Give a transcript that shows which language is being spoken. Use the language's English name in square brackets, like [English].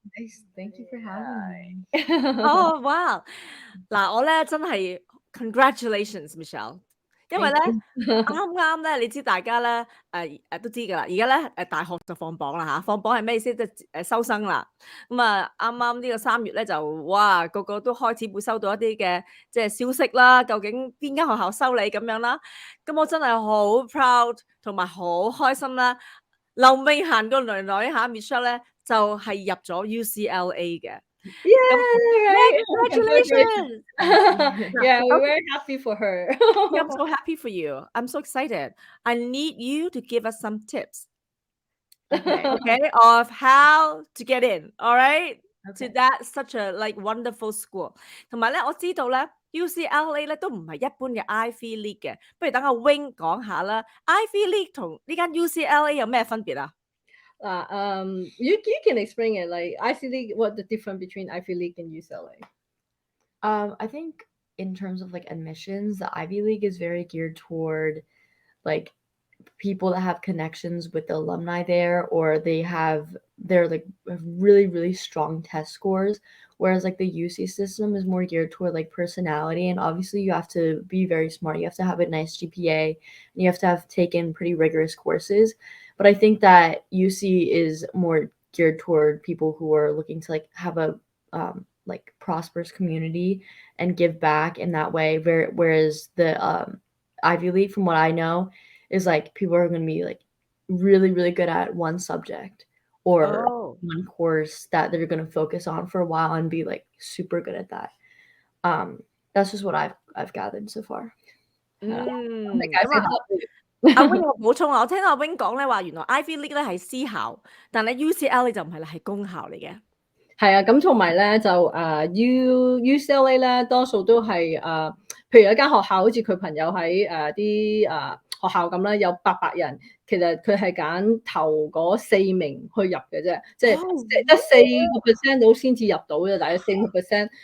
[English] Nice, thank you for having me. [Cantonese] 哦，哇！嗱，我咧真係 congratulations，Michelle，因為 [English] Thank [Cantonese] 咧 [English] you. [Cantonese] 啱啱咧，你知大家咧都知㗎啦，而家咧大學就放榜啦嚇，放榜係咩意思？即係收生啦。咁啊，啱啱呢個3月咧就哇，個個都開始會收到一啲嘅即係消息啦，究竟邊間學校收你咁樣啦。咁我真係好 proud 同埋好開心啦。劉穎嫺個女女嚇 Michelle 咧就係入咗 UCLA 嘅。咁 [English] Congratulations！ congratulations！ Yeah, [Cantonese] 嗱， [English] we're [Cantonese] 首先 [English] very happy for her. I'm so happy for you. I'm so excited. I need you to give us some tips, Okay. okay, of how to get in, all right, to Okay. that such a like wonderful school. [Cantonese] 同埋咧，我知道咧 UCLA 咧都唔係一般嘅 Ivy League 嘅，不如等阿 Wing 講下啦。 Ivy League 同呢間 UCLA 有咩分別啊？ [English] You can explain it like Ivy League, what the difference between Ivy League and UCLA? I think in terms of like admissions, the Ivy League is very geared toward like people that have connections with the alumni there, or they're like have really, really strong test scores. Whereas like the UC system is more geared toward like personality, and obviously you have to be very smart. You have to have a nice GPA, and you have to have taken pretty rigorous courses. But I think that UC is more geared toward people who are looking to like have a like prosperous community and give back in that way. Whereas the Ivy League, from what I know, is like people are going to be like really, really good at one subject or Oh. one course that they're going to focus on for a while and be like super good at that. That's just what I've gathered so far. [Cantonese] 咁啊，阿 Wing 我補充啊，我聽到阿 Wing 講咧話，原來 Ivy League 咧係私校，但係 UCLA 就唔係啦，係公校嚟嘅。係啊，咁同埋咧就UCLA 咧多數都係譬如有一間學校，好似佢朋友喺啲學校咁啦，有800人，其實佢係揀頭嗰4名去入嘅啫，即係得4% 到先至入到嘅，大約4%。